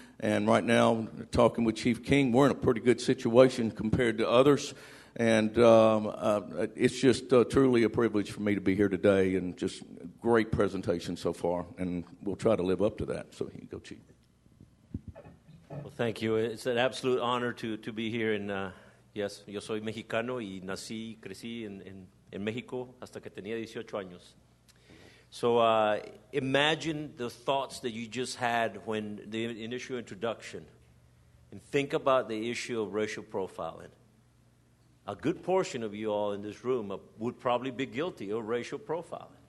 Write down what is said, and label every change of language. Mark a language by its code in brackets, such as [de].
[en] And right now, talking with Chief King, we're in a pretty good situation compared to others. And it's just truly a privilege for me to be here today, and just great presentation so far. And we'll try to live up to that. So here you go, Chief. Well, thank you. It's an absolute honor to be here. And yes, [es] yo soy mexicano y nací, crecí en México hasta que tenía 18 años. [en] So imagine the thoughts that you just had when the initial introduction, and think about the issue of racial profiling. A good portion of you all in this room would probably be guilty of racial profiling.